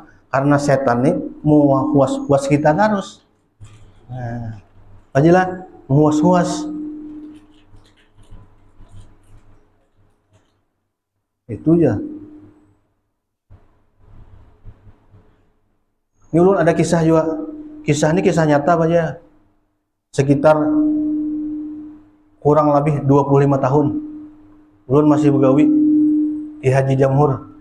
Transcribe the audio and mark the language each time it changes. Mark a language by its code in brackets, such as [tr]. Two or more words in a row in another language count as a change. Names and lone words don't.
[id] Karena setan ini mau puas-puas kita terus. Nah, ajalah puas-puas. Itu ya. [bjn] Ini ulun ada kisah juga. Kisah ini kisah nyata aja. Sekitar kurang lebih 25 tahun. Ulun masih begawi di Haji Jamhur.